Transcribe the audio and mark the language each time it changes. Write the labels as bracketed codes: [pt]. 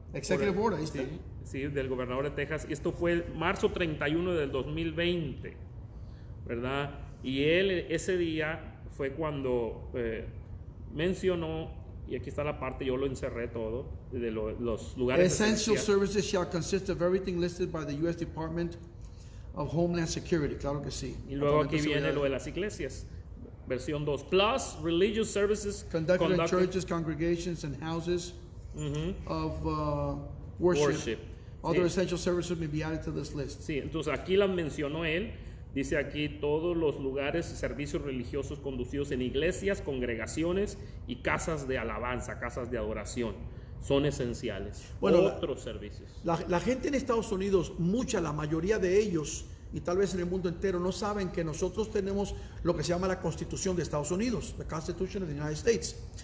[es] Executive Order, ahí está. Sí, del gobernador de Texas. Y esto fue marzo 31 del 2020, ¿verdad? Y él ese día fue cuando mencionó, y aquí está la parte, yo lo encerré todo, de los lugares [en] Essential services shall consist of everything listed by the U.S. Department of Homeland Security, [es] claro que sí. Y luego aquí viene lo de las iglesias, versión 2, [en] plus religious services conducted in churches, congregations and houses of worship. Other essential services may be added to this list. [es] Sí, entonces aquí las mencionó él. Dice aquí todos los lugares y servicios religiosos conducidos en iglesias, congregaciones y casas de alabanza, casas de adoración, son esenciales. Bueno, otros servicios. La gente en Estados Unidos, la mayoría de ellos, y tal vez en el mundo entero, no saben que nosotros tenemos lo que se llama la Constitución de Estados Unidos, [en] the Constitution of the United States.